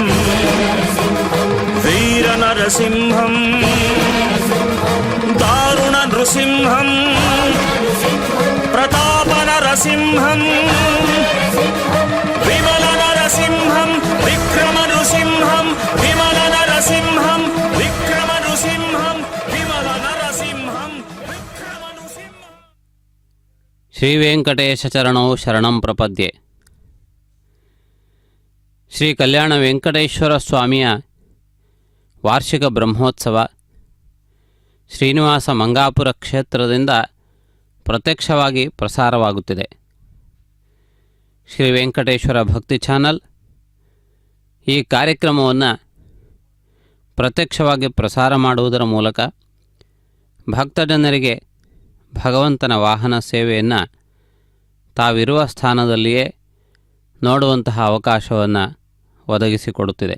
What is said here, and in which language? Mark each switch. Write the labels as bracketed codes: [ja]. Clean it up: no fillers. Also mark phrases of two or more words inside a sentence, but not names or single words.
[sa] వీర నరసింహం దారుణ నృసింహం ప్రతాప నరసింహం విమల నరసింహం విక్రమ నృసింహం విమల నరసింహం విక్రమ నృసింహం విమల నరసింహం విక్రమ నృసింహం. ಶ್ರೀ ವೆಂಕಟೇಶ ಚರಣೋ ಶರಣಂ ಪ್ರಪದ್ಯೆ. [kn] ಶ್ರೀ ಕಲ್ಯಾಣ ವೆಂಕಟೇಶ್ವರ ಸ್ವಾಮಿಯ ವಾರ್ಷಿಕ ಬ್ರಹ್ಮೋತ್ಸವ ಶ್ರೀನಿವಾಸ ಮಂಗಾಪುರ ಕ್ಷೇತ್ರದಿಂದ ಪ್ರತ್ಯಕ್ಷವಾಗಿ ಪ್ರಸಾರವಾಗುತ್ತಿದೆ. ಶ್ರೀ ವೆಂಕಟೇಶ್ವರ ಭಕ್ತಿ ಚಾನಲ್ ಈ ಕಾರ್ಯಕ್ರಮವನ್ನು ಪ್ರತ್ಯಕ್ಷವಾಗಿ ಪ್ರಸಾರ ಮಾಡುವುದರ ಮೂಲಕ ಭಕ್ತಜನರಿಗೆ ಭಗವಂತನ ವಾಹನ ಸೇವೆಯನ್ನು ತಾವಿರುವ ಸ್ಥಾನದಲ್ಲಿಯೇ ನೋಡುವಂತಹ ಅವಕಾಶವನ್ನು ಒದಗಿಸಿಕೊಡುತ್ತಿದೆ.